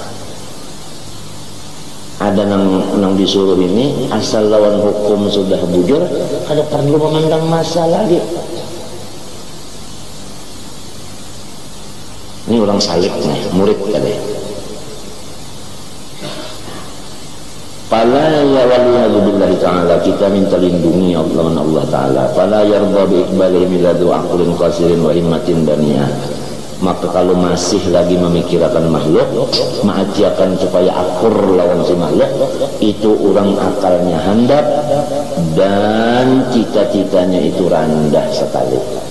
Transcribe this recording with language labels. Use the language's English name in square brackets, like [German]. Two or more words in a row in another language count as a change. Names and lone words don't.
[Banjar] Ada nang disuruh ini asal lawan hukum sudah bujur, kada perlu memandang masa lagi. Ini orang salik nih, murid tadi. [Arabic] فلا يا والعياذ بالله تعالى, [Banjar] kita minta lindungi Allah ta'ala. [Arabic] فلا يرضى بإقباله ميلاد عقل قاصر وهمة دنية. [Banjar] Maka kalau masih lagi memikirkan makhluk, mengajiakan supaya akur lawan si makhluk, itu orang akalnya handap dan cita-citanya itu rendah sekali.